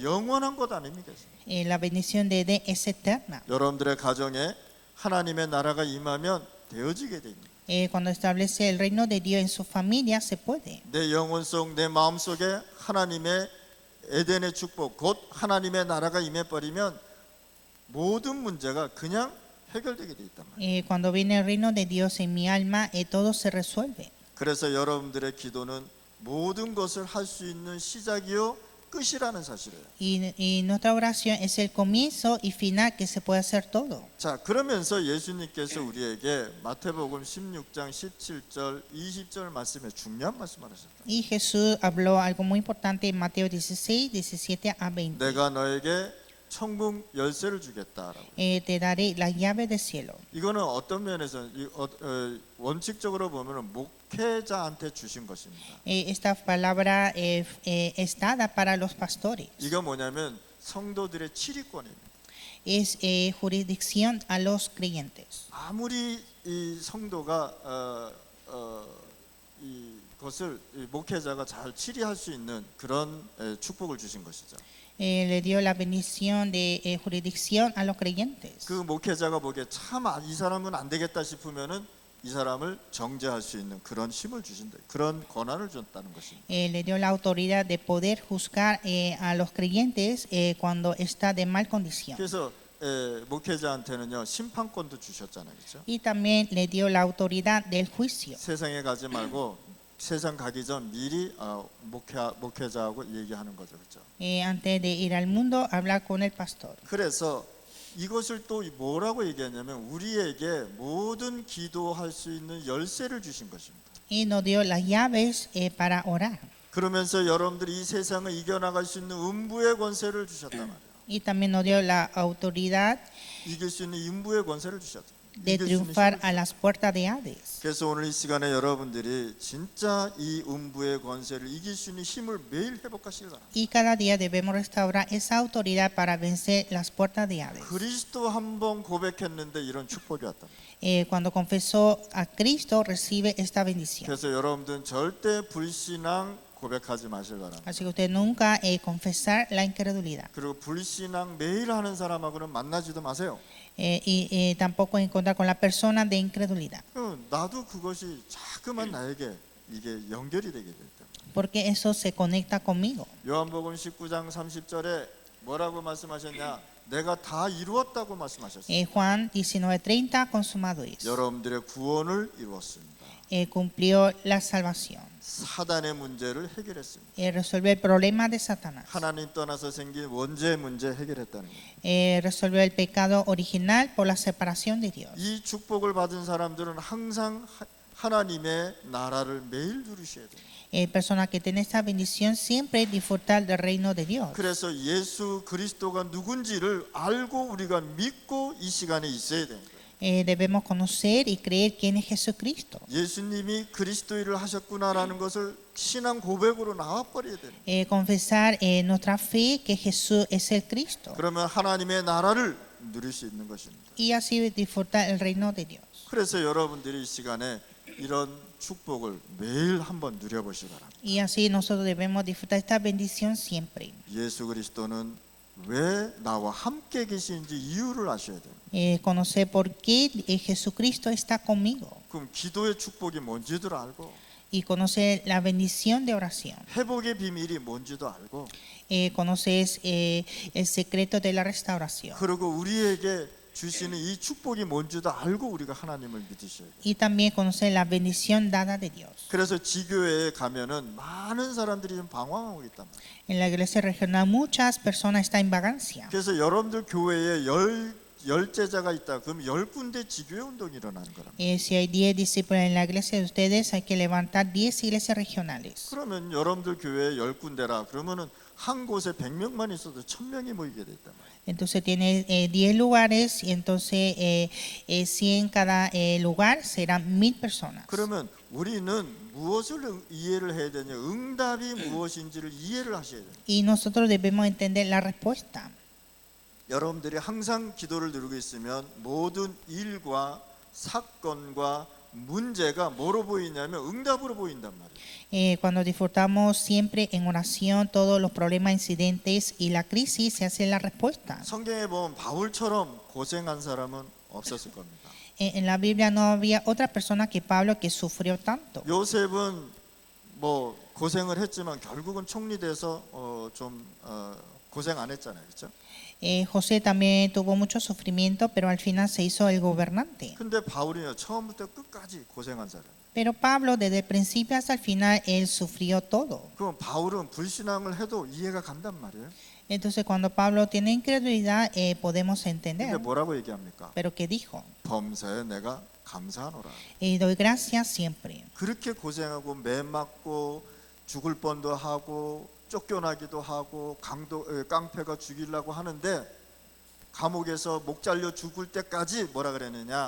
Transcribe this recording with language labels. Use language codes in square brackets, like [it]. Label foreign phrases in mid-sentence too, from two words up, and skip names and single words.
[ko] 영원한 것 아닙니까? [es] La bendición de Edén es eterna. [ko] 여러분들의 가정에 하나님의 나라가 임하면 되어지게 됩니다. [es] Cuando establece el reino de Dios en su familia se puede. [ko] 내 영혼 속, 내 마음 속에 하나님의 에덴의 축복, 곧 하나님의 나라가 임해버리면 모든 문제가 그냥 해결되게 돼 있단 말이에요. [es] Cuando viene el reino de Dios en mi alma, todo se resuelve. [ko] 그래서 여러분들의 기도는 모든 것을 할 수 있는 시작이요 끝이라는 사실이에요. [es] Y nuestra oración es el comienzo y final que se puede hacer todo. [ko] 자, 그러면서 예수님께서 우리에게 마태복음 16장 17절 20절 말씀에 중요한 말씀을 하셨다. [es] Y Jesús habló algo muy importante en Mateo 16, 17 a 20. [ko] 내가 너에게 천국 열쇠를 주겠다라고. [es] Te daré la llave del cielo. [ko] 이거는 어떤 면에서 원칙적으로 보면은 목회자한테 주신 것입니다. [es] Esta palabra es dada para los pastores. [ko] 이거 뭐냐면 성도들의 치리권입니다. [es] Es jurisdicción a los creyentes. [ko] 아무리 이 성도가 이것을 목회자가 잘 치리할 수 있는 그런 축복을 주신 것이죠. [es] Le dio la bendición de jurisdicción a los creyentes. [ko] 그 목회자가 보기에 참 이 사람은 안 되겠다 싶으면은 이 사람을 정죄할 수 있는 그런 힘을 주신다. 그런 권한을 줬다는 것입니다. [es] Le dio la autoridad de poder juzgar a los creyentes cuando está de mal condición. [ko] 그래서 목회자한테는요 심판권도 주셨잖아요, 그렇죠? [es] Y también le dio la autoridad del juicio. [ko] 세상에 가지 말고 세상 가기 전 미리 목회자하고 얘기하는 거죠, 그렇죠? [es] Antes de ir al mundo, hablar con el pastor. [ko] 그래서 이것을 또 뭐라고 얘기하냐면 우리에게 모든 기도할 수 있는 열쇠를 주신 것입니다. [es] Y nos dio las llaves para orar. [ko] 그러면서 여러분들이 이 세상을 이겨나갈 수 있는 음부의 권세를 주셨단 말이에요. [es] Y también nos dio la autoridad [ko] 이길 수 있는 음부의 권세를 주셨다. [es] de triunfar a las puertas de Hades. [ko] 그래서 오늘 이 시간에 여러분들이 진짜 이 음부의 권세를 이길 수 있는 힘을 매일 회복하시기 바랍니다. [es] Y cada día debemos restaurar esa autoridad para vencer las puertas de Hades. [ko] 그리스도 한 번 고백했는데 이런 축복이 왔다. [es] Cuando confesó a Cristo, recibe esta bendición. [ko] 그래서 여러분들은 절대 불신앙 고백하지 마실 바랍니다. [es] Así que usted nunca confesar la incredulidad. [ko] 그리고 불신앙 매일 하는 사람하고는 만나지도 마세요. [es] Y tampoco encontrar con la persona de incredulidad. [ko] 나도 그것이 자꾸만 나에게 이게 연결이 되게 됐다. [es] Porque eso se conecta conmigo. [ko] 요한복음 19장 30절에 뭐라고 말씀하셨냐? 내가 다 이루었다고 말씀하셨어요. [es] Juan 19:30 consumado es. [ko] 여러분들의 구원을 이루었습니다. [es] Cumplió la salvación. [ko] 사단의 문제를 해결했습니다. [es] Resolvió el problema de Satanás. [ko] 하나님 떠나서 생긴 원죄의 문제 해결했다는 거예요. [es] Resolvió el pecado original por la separación de Dios. [ko] 이 축복을 받은 사람들은 항상 하나님의 나라를 매일 누리셔야 돼요. [es] Personas que tienen esta bendición siempre disfrutar del reino de Dios. [ko] 그래서 예수 그리스도가 누군지를 알고 우리가 믿고 이 시간에 있어야 되는 거예요. [es] Debemos conocer y creer quién es Jesucristo. [ko] 예수님이 그리스도인을 하셨구나라는 것을 신앙 고백으로 나와버려야 되는 거예요. [es] Confesar nuestra fe que Jesús es el Cristo. [ko] 그러면 하나님의 나라를 누릴 수 있는 것입니다. [es] Y así disfrutar el reino de Dios. [ko] 그래서 여러분들이 이 시간에 이런 축복을 매일 한번 누려보시기 바랍니다. [es] Y así nosotros debemos disfrutar esta bendición siempre. [ko] 예수 그리스도는 왜 나와 함께 계시는지 이유를 아셔야 돼요. [es] Conocer por qué Jesucristo está conmigo. [ko] 그럼 기도의 축복이 뭔지도 알고 [es] Y conocer la bendición de oración. [ko] 회복의 비밀이 뭔지도 알고 [es] Conoces el secreto de la restauración. [ko] 그리고 우리에게 주시는 이 축복이 뭔지도 알고 우리가 하나님을 믿으셔야 돼요. [es] Y también conocer la bendición dada de Dios. [ko] 그래서 지교회에 가면은 많은 사람들이 좀 방황하고 있단 말이에요. [es] En la iglesia regional muchas personas están en vagancia. [ko] 그래서 여러분들 교회에 열 제자가 있다. 그럼 10군데 지교회 운동이 일어나는 거랍니다. [es] Si hay 10 discípulos en la iglesia de ustedes, hay que levantar 10 iglesias regionales. [ko] 그러면 여러분들 교회에 10군데라 그러면은 한 곳에 100명만 있어도 1000명이 모이게 돼 있단 말이에요. [es] Entonces tiene 10 lugares y entonces si en cada lugar serán 1000 personas. [ko] 그러면 우리는 무엇을 이해를 해야 되냐? 응답이 무엇인지를 이해를 하셔야 돼요. [es] Y nosotros debemos entender la respuesta. [ko] 여러분들이 항상 기도를 누리고 있으면 모든 일과 사건과 문제가 뭐로 보이냐면 응답으로 보인단 말이에요. [es] Cuando disfrutamos siempre en oración, todos los problemas, incidentes y la crisis se hace la respuesta. [ko] 성경에 보면 바울처럼 고생한 사람은 없었을 겁니다. [es] En la Biblia no había otra persona que Pablo que sufrió tanto. [ko] 요셉은 뭐 고생을 했지만 결국은 총리돼서 고생 안 했잖아요, 그렇죠? [es] José también tuvo mucho sufrimiento, pero al final se hizo el gobernante. [ko] 근데 바울이요 처음부터 끝까지 고생한 사람. [es] Pero Pablo desde el principio hasta el final él sufrió todo. [ko] 그럼 바울은 불신앙을 해도 이해가 간단 말이에요. [es] Entonces cuando Pablo tiene incredulidad podemos [ko] 근데 [es] entender. [ko] 뭐라고 얘기합니까? [es] Pero ¿qué dijo? [ko] 범사에 내가 감사하노라. [es] Doy gracias siempre. [ko] 그렇게 고생하고 매 맞고 죽을 뻔도 하고 쫓겨나기도 하고 깡패가 죽이려고 하는데 감옥에서 목 잘려 죽을 때까지 뭐라 그랬느냐?